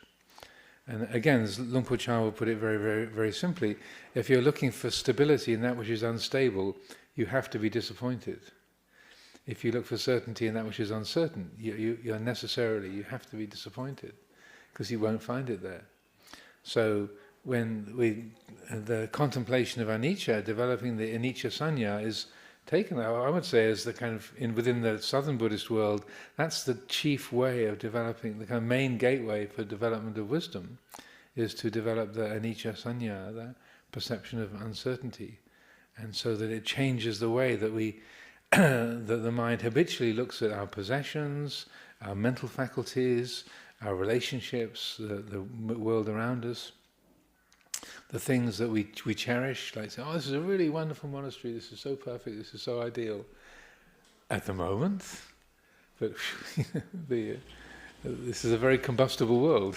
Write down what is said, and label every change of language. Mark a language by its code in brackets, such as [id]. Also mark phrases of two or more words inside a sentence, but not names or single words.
[en] And again, as Luang Por Chah will put it very, very, very simply, if you're looking for stability in that which is unstable, you have to be disappointed. If you look for certainty in that which is uncertain, you have to be disappointed, because you won't find it there. So when the contemplation of anicca, developing the [pi] anicca sanya, [en] is taken, I would say, as the kind of, within the southern Buddhist world, that's the chief way of developing, the kind of main gateway for development of wisdom, is to develop the [pi] anicca sanya, [en] the perception of uncertainty. And so that it changes the way that that the mind habitually looks at our possessions, our mental faculties, our relationships, the world around us, the things that we cherish, like say, this is a really wonderful monastery, this is so perfect, this is so ideal at the moment, but this is a very combustible world.